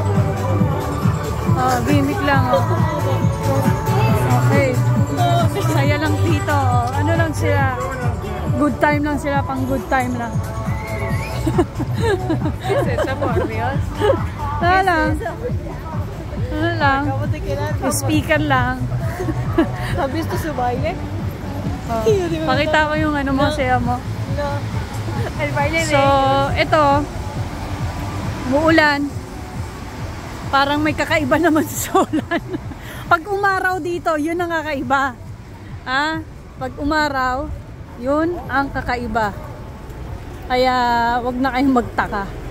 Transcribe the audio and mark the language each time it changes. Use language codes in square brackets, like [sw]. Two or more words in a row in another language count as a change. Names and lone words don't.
[tl] Gimmick lang o. Okay. Saya lang dito o. Ano lang sila? [en] Good time [tl] lang sila, pang [en] good time [tl] lang. Wala lang. Ano lang? Speaker lang. [es] ¿Has visto su baile? [tl] Pakita ko yung mo, saya mo. [es] No. El baile de... [tl] So, ito, muulan. Parang may kakaiba naman sa ulan. Pag umaraw dito, yun ang kakaiba. Pag umaraw, yun ang kakaiba. Kaya wag na kayong magtaka.